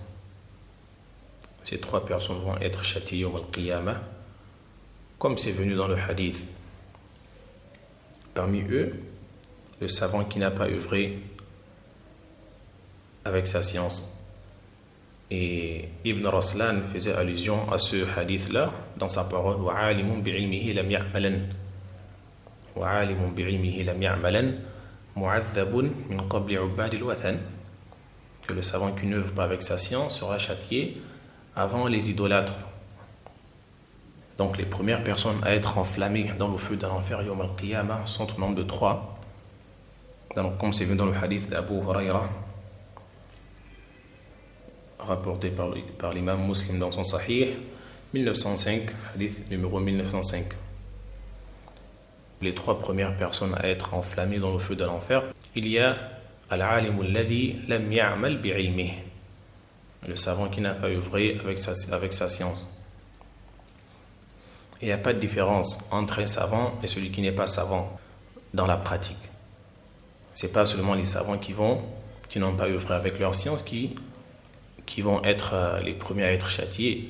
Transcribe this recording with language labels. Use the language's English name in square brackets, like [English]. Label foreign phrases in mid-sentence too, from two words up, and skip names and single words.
[French] Ces trois personnes vont être châtiées [Arabic] يوم القيامة, [French] comme c'est venu dans le hadith. Parmi eux, le savant qui n'a pas œuvré avec sa science. Et Ibn Raslan faisait allusion à ce hadith-là dans sa parole, « [Arabic] وعالم بعلمه لم يعملن » وعالم بعلمه لم يعملن معذب من قبل عباد الوثن, [French] que le savant qui n'œuvre pas avec sa science sera châtié avant les idolâtres. Donc les premières personnes à être enflammées dans le feu de l'enfer [Arabic] يوم القيامة [French] sont au nombre de trois. Donc, comme c'est venu dans le hadith d'Abu Huraira, rapporté par l'imam Muslim dans son Sahih 1905, hadith numéro 1905. Les trois premières personnes à être enflammées dans le feu de l'enfer, il y a [Arabic] العالم الذي لم يعمل بعلمه, [French] le savant qui n'a pas œuvré avec sa science. Il n'y a pas de différence entre un savant et celui qui n'est pas savant dans la pratique. C'est pas seulement les savants qui n'ont pas œuvré avec leur science qui vont être les premiers à être châtiés.